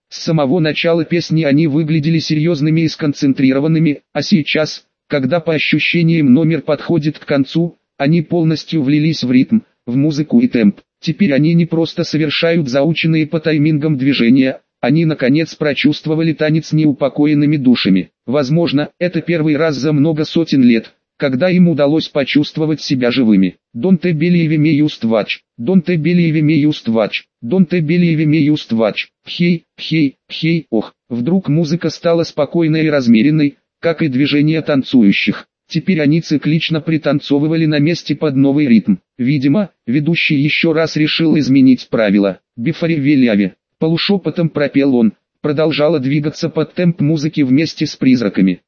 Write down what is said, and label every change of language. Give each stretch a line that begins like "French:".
Russian: С самого начала песни они выглядели серьезными и сконцентрированными, а сейчас, когда по ощущениям номер подходит к концу, они полностью влились в ритм, в музыку и темп. Теперь они не просто совершают заученные по таймингам движения, они наконец прочувствовали танец неупокоенными душами. Возможно, это первый раз за много сотен лет, когда им удалось почувствовать себя живыми.
English: Don't believe me, just watch. Don't believe me, just watch. Don't believe me, just watch. Хей, хей, хей, ох.
Russian: Вдруг музыка стала спокойной и размеренной, как и движение танцующих. Теперь они циклично пританцовывали на месте под новый ритм. Видимо, ведущий еще раз решил изменить правила.
English: Before we leave.
Russian: Полушепотом пропел он, продолжала двигаться под темп музыки вместе с призраками.